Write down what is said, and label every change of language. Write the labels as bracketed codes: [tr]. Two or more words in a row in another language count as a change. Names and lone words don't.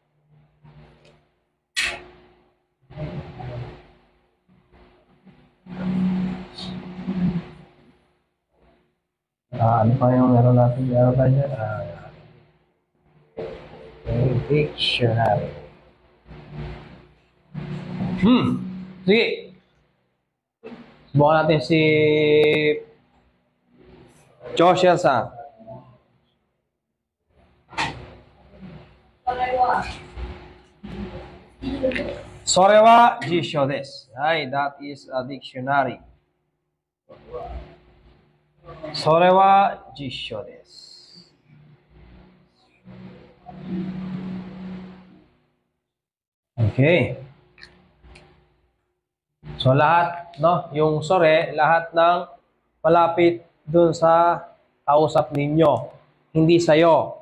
[tl] Ano pa yung meron natin? Meron tayo dyan? Dictionary. Sige. Subukan natin si Joshua-san. [ja] それは辞書です. [en] Right, that is a dictionary. [ja] それは辞書です. [tl] Okay. So lahat, no, yung sore, lahat ng malapit dun sa kausap ninyo, hindi sa'yo.